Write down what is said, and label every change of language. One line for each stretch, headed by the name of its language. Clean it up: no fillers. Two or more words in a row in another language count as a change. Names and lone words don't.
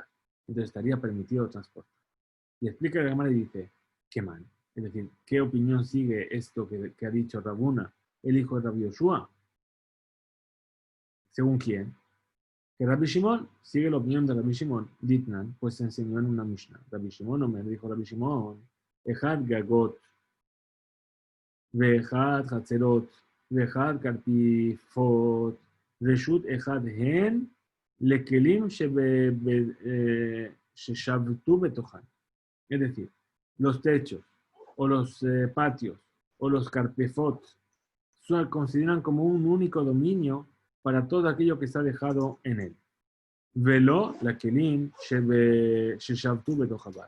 Spanish: Entonces estaría permitido transportar. Y explica la Gemara y dice, qué mal. Es decir, ¿qué opinión sigue esto que ha dicho Rabuna, el hijo de Rabbi Yoshua? ¿Según quién? Que Rabbi Shimon sigue la opinión de Rabbi Shimon, Ditnan, pues se enseñó en una Mishnah. Rabbi Shimon, me dijo Rabbi Shimon,
Hebrew: אחד גגות, ואחד חצרות, ואחד קרפיפות, רשות אחת הן, לכלים ששבתו בתוכן.
Spanish: Es decir, los techos, o los patios, o los carpefot, se consideran como un único dominio para todo aquello que está dejado en él.
Hebrew: ולא, לכלים, ששבתו בתוך הבית.